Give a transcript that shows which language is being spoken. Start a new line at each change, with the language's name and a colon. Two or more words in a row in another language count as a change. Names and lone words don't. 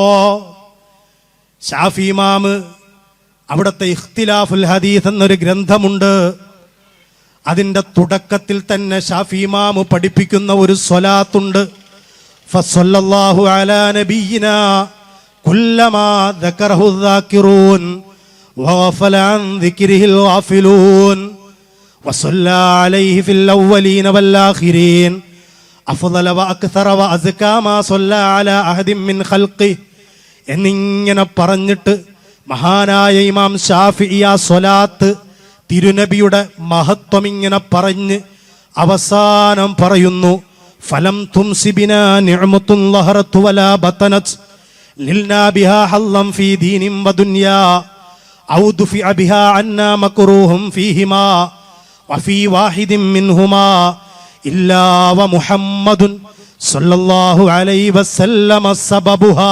Malayalam: ഷാഫി ഇമാമ് അവിടുത്തെ ഇഖ്തിലാഫുൽ ഹദീസ് എന്നൊരു ഗ്രന്ഥമുണ്ട്. അതിൻ്റെ തുടക്കത്തിൽ തന്നെ ഷാഫി ഇമാമ് പഠിപ്പിക്കുന്ന ഒരു സ്വലാത്തുണ്ട്.
Arabic: فصلى الله على نبينا كلما ذكره الذاكرون وغفل عن ذكره الغافلون وصلى عليه في الأولين والآخرين أفضل وأكثر وأزكى ما صلى على أحد من خلقه
Malayalam: എന്നിങ്ങനെ പറഞ്ഞിട്ട് മഹാനായ ഇമാം ശാഫിഈ ആ സ്വലാത്ത് തിരുനബിയുടെ മഹത്വം ഇങ്ങനെ പറഞ്ഞ് അവസാനം പറയുന്നു,
Arabic: فلم تمسنا نعمة ظهرت ولا بطنت نلنا بها حظا في دين ودنيا أو دفع بها عنا مكروه فيهما وفي واحد منهما إلا ومحمد صلى الله عليه وسلم سببها.